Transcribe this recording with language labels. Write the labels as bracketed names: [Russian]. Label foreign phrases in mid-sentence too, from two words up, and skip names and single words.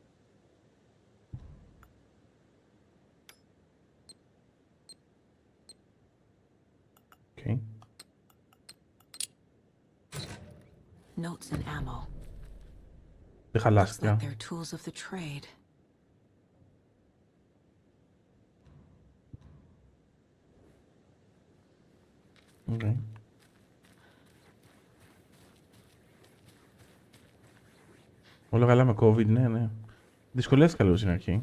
[English] Okay. Notes and ammo. [Greek] Δεν χαλάστηκα. [English] They're tools of the trade. Okay. [Greek] Όλα καλά με COVID, ναι, ναι. Δυσκολεύτηκα λίγο στην αρχή.